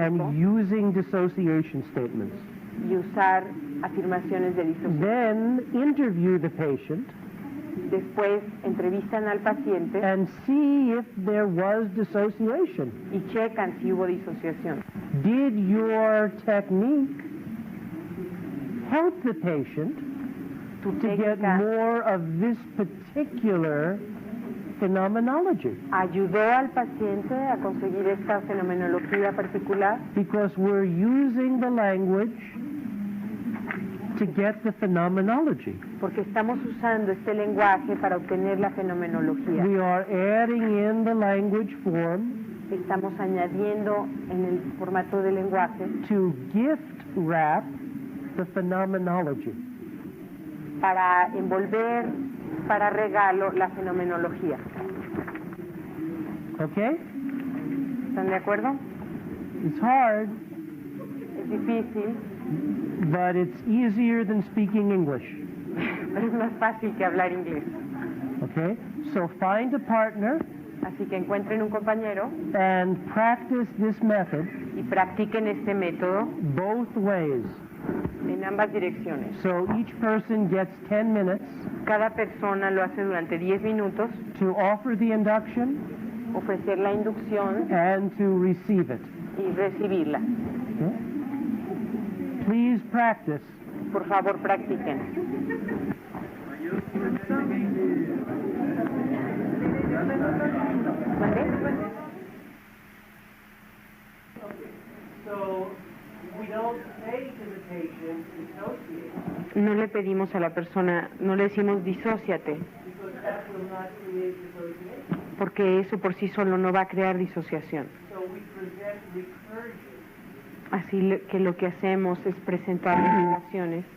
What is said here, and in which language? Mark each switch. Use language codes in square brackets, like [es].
[en] and using dissociation statements. [es] y usar afirmaciones de disociación. [en] Then interview the patient [es] Después entrevistan al paciente [en] and see if there was dissociation. [es] y checan si hubo disociación. [en] Did your technique help the patient [es] Tu [en] to get [es] técnica [en] more of this particular phenomenology? [es] ayudó al paciente a conseguir esta fenomenología particular, [en] Because we're using the language to get the phenomenology. [es] porque estamos usando este lenguaje para obtener la fenomenología. [en] We are adding in the language form [es] Estamos añadiendo en el formato de lenguaje [en] to gift wrap the phenomenology. [es] para envolver para regalo la fenomenología. [en] Okay? [es] ¿Están de acuerdo? [en] It's hard, [es] Es difícil, [en] but it's easier than speaking English. [es] pero es más fácil que hablar inglés. [en] Okay? So find a partner [es] Así que encuentren un compañero [en] and practice this method [es] y practiquen este método [en] both ways. [es] en ambas direcciones. [en] So each person gets 10 minutes [es] Cada persona lo hace durante 10 minutos, [en] to offer the induction [es] ofrecer la inducción [en] and to receive it. [es] y recibirla. [en] Okay? Please practice. [es] Por favor, practiquen. ¿Mande? [en] So we don't say to the patient, dissociate, [es] No le pedimos a la persona, no le decimos disóciate, [en] because that will not create dissociation. [es] porque eso por sí solo no va a crear disociación. [en] So we present recursion. [es] Así que lo que hacemos es presentar relaciones